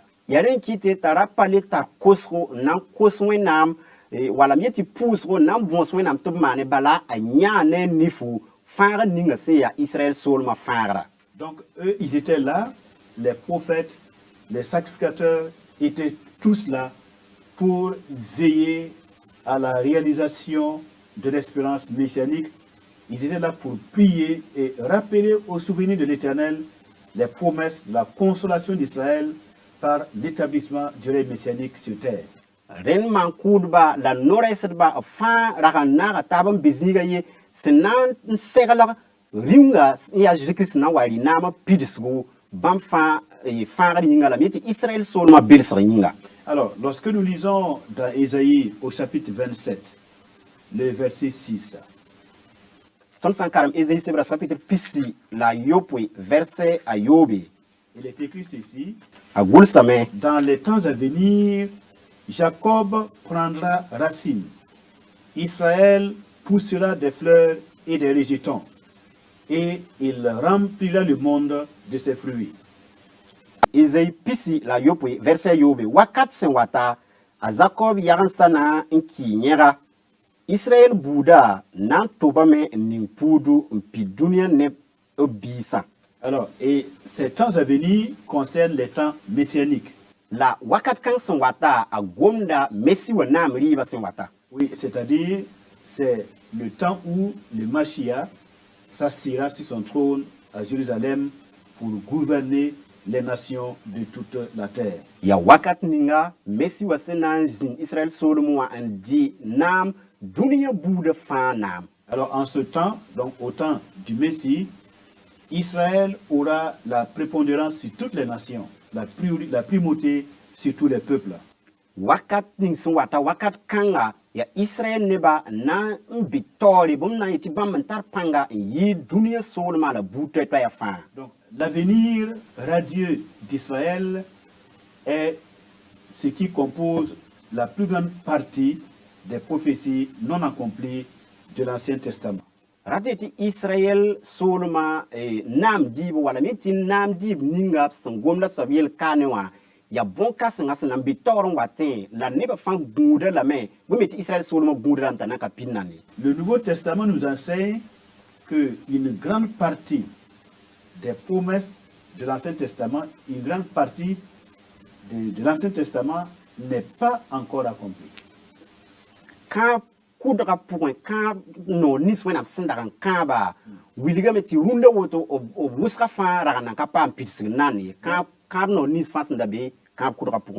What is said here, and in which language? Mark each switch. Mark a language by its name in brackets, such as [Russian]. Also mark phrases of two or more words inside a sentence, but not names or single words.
[Mossi] Yaren kite tarapale ta kosro nan koswen nam wala mieti pusro nam vonswen nam to mane bala a nyane nifu fara ninga se ya Israël solma fara. [French] Donc eux, ils étaient là, les prophètes, les sacrificateurs étaient tous là pour veiller à la réalisation de l'espérance messianique. Ils étaient là pour prier et rappeler au souvenir de l'Éternel les promesses, la consolation d'Israël par l'établissement du règne messianique sur terre. [Mossi] Ren man kudba la noresedba fa raganara tabam biziga ye sẽn na n segl rĩunga n yaa Jésus-Christ na n wa rɩ naamã pidsgo bãmb fãa fãagd yĩnga lame tɩ Israël soolmã belsg yĩnga. [French] Alors, lorsque nous lisons dans Ésaïe au chapitre 27, le verset 6, [Mossi] tõnd sã n karem Ésaïe sebra chapitre pisi la yopoe verset a yoobe [French] il est écrit ceci: [Mossi] a gʋlsame [French] dans les temps à venir, Jacob prendra racine, Israël poussera des fleurs et des rejetons, et il remplira le monde de ses fruits. [Mossi] Ésaïe pisi la yopoe verset a yoobe wakat sẽn wata a Jacob yagn sana n kɩɩ yẽga Israël buuda na n tʋbame n ning puudu n pi dũniyã neb b biisã. [French] Alors, et ces temps à venir concernent les temps messianiques. [Mossi] La wakat kãng sẽn wata a gomda Messi wa naam rɩɩbã sẽn wata. [French] Oui, c'est-à-dire, c'est le temps où le Mashiach s'assiera sur son trône à Jérusalem pour gouverner les nations de toute la terre. [Mossi] Ya wakat ninga Messi wa sẽn na n zĩnd Israël soolem wã n dɩ naam dũniyã buudã fãa naam. [French] Alors, en ce temps, donc au temps du Messie, Israël aura la prépondérance sur toutes les nations, la primauté sur tous les peuples. [Mossi] Wakat ning sẽn wata wakat kãnga ya Israël neba na n bɩ taoore bõmb na n yetɩ bãmb n tar pãnga n yɩɩ dũniyã soolmã la buud toɛ-toɛɛgã fãa. [French] Donc, l'avenir radieux d'Israël est ce qui compose la plus grande partie des prophéties non accomplies de l'Ancien Testament. [Mossi] Rate tɩ Israël soolmã naam dɩɩb wala me tɩ naam dɩɩb ninga sẽn gomda soab yel kaane wã ya bõn-kãsengã sẽn na n bɩ taoor n watẽ la nebã fãa gũuda lame bõe me tɩ Israël soolmã gũuda rãmb t'a na ka pid nane. [French] Le Nouveau Testament nous enseigne qu'une grande partie des promesses de l'Ancien Testament, une grande partie de l'Ancien Testament n'est pas encore accomplie. [Mossi] Quand kʋdga pʋgẽ kãab noor nins wẽnnaam sẽn dag n kãaba wilgame tɩ rũndã woto b wʋsga fãa rag nan ka paam pidsg nan ye kãab noor nins fãa sẽn da be kãab kʋdga pʋgẽ.